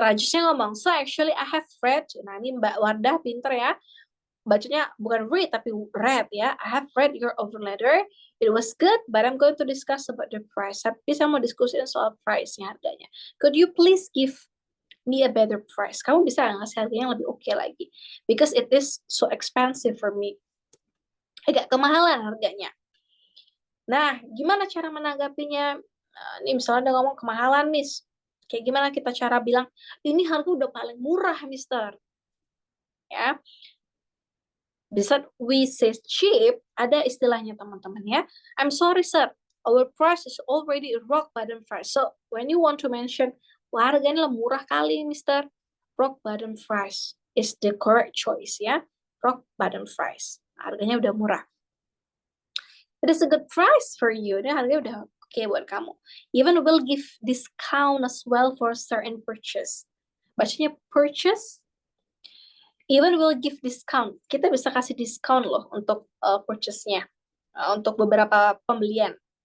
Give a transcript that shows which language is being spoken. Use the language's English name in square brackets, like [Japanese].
[Indonesian] Rajusnya ngomong, [English] so actually I have read. [Indonesian] Nah, ini Mbak Wardah pinter ya. Bacanya bukan read, tapi read ya. [English] I have read your offer letter. It was good, but I'm going to discuss about the price. [Indonesian] Tapi saya mau diskusiin soal price-nya, harganya. [English] Could you please give me a better price? [Indonesian] Kamu bisa ngasih harganya yang lebih oke lagi? [English] Because it is so expensive for me. [Indonesian] Agak kemahalan harganya. Nah, gimana cara menanggapinya? Ini misalnya ada ngomong kemahalan, Miss. Kayak gimana kita cara bilang, ini harga udah paling murah, Mister. Ya. [English] Bisa we say cheap, [Indonesian] ada istilahnya teman-teman ya. [English] I'm sorry, sir. Our price is already a rock bottom price. So, when you want to mention, [Indonesian] wah harganya murah kali, [English] Mister. Rock bottom price is the correct choice ya. Rock bottom price. [Indonesian] Harganya udah murah. [English] It is a good price for you. [Indonesian] Ini harganya udah oke buat kamu. [English] Even will give discount as well for certain purchase. [Indonesian] Bacanya [English] purchase. Even will give discount. [Indonesian] Kita bisa kasih diskon loh untuk purchase-nya. Untuk beberapa pembelian.